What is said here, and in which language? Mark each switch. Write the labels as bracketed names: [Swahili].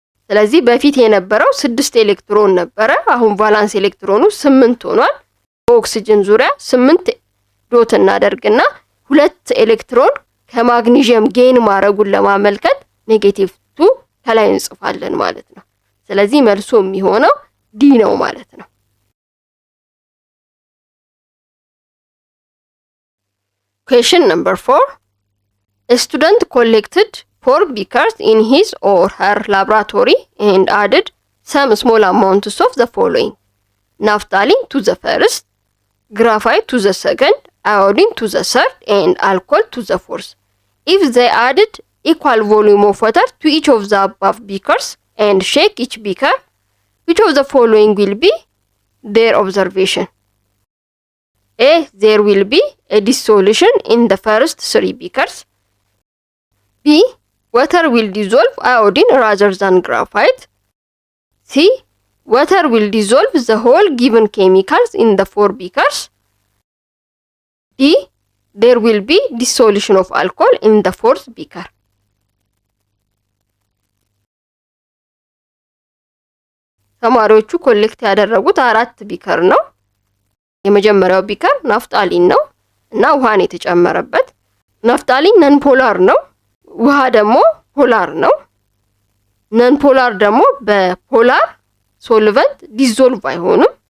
[Amharic] ስለዚህ በፊት የነበረው 6 ኤሌክትሮን ነበረ። አሁን ቫላንስ ኤሌክትሮኑ 8 ሆኗል። በኦክሲጅን ዙሪያ 8 ዶት እናደርግና ሁለት ኤሌክትሮን ከማግኒዥየም ጌን ማድረጉን ለማመልከት -2 ከላይ እንጽፋለን ማለት ነው። ስለዚህ መልሱ የሚሆነው ዲ ነው ማለት ነው። [English] Question number 4. A student collected 4 beakers in his or her laboratory and added some small amounts of the following: naphthalene to the first, graphite to the second, iodine to the third, and alcohol to the fourth. If they added equal volume of water to each of the above beakers and shake each beaker, which of the following will be their observation? A. There will be a dissolution in the first 3 beakers. B. Water will dissolve iodine rather than graphite. C. Water will dissolve the whole given chemicals in the 4 beakers. D. There will be dissolution of alcohol in the 4th beaker. [Amharic] ተማሪዎቹ ኮሌክት ያደረጉት 4 ቢከር ነው። የመጀመሪያው ቢከር ናፍጣሊን ነው እና ውሃን የተጨመረበት። ናፍጣሊን ነን ፖላር ነው፣ ውሃ ደግሞ ፖላር ነው። ነን ፖላር ደግሞ በፖላር ሶልቨንት ዲዞልቭ አይሆንም።